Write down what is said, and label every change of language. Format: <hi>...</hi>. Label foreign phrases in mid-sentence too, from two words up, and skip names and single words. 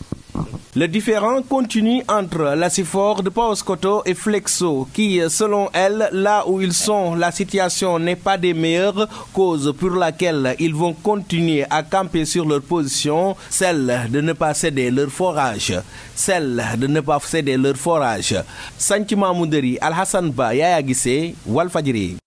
<fr>Le différend continue entre l'Asifor de Paoskoto et Flexo qui, selon elle, là où ils sont, la situation n'est pas des meilleures, cause pour laquelle ils vont continuer à camper sur leur position, celle de ne pas céder leur forage. Santi Mamouderi, Al Hassan Ba, Yaya Gissé, Walfadjri.</fr>